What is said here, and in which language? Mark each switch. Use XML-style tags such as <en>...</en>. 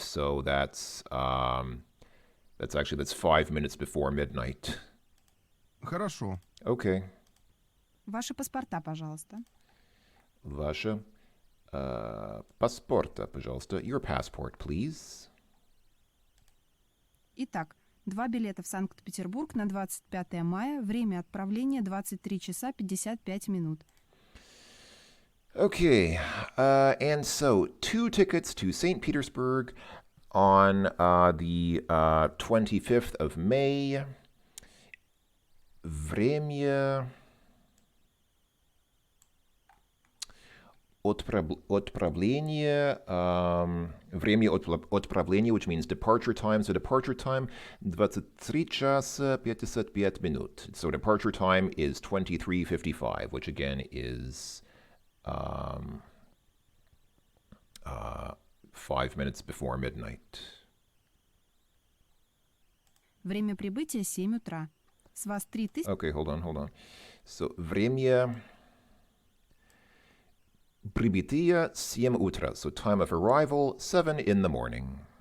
<en>So that's 5 minutes before midnight.</en> <ru>Хорошо.</ru> <en>Okay.</en> <ru>Ваши паспорта, пожалуйста. Ваша паспорта, пожалуйста.</ru> <en>Your passport, please.</en> <ru>Итак, 2 билета в Санкт-Петербург на 25 мая, время отправления 23 часа 55 минут.</ru> <en>Okay, and so 2 tickets to St. Petersburg on the 25th of May.</en> <ru>Время отправления, время отправления,</ru> <en>which means departure time. So departure time</en> <ru>23 часа 55 минут.</ru> <en>So departure time is 23:55, which again is 5 minutes before midnight.</en> <ru>Время прибытия 7 утра. С вас 3000...</ru> <en>Okay, hold on.</en> <ru>So, время прибытия 7 утра.</ru> <en>So, time of arrival 7 in the morning.</en>